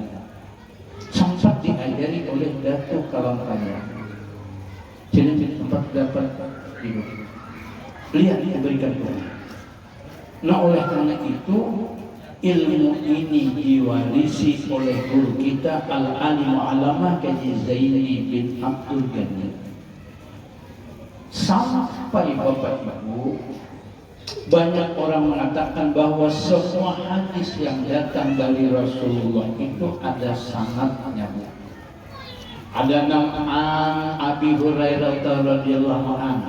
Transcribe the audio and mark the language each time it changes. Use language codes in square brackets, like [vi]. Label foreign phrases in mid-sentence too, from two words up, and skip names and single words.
[id] Sempat diajari oleh Datuk Kalampayan. Jadi tempat dapat hidup. Lihat diberikan Tuhan. Nah oleh karena itu ilmu ini diwarisi oleh guru kita Al-Alim Alamah Kaji Zaini bin Abdul Ghani. Sampai Bapak Ibu, banyak orang mengatakan bahwa semua hadis yang datang dari Rasulullah itu ada sanadnya. Ada nama Abi Hurairah [ar] رضي الله عنه.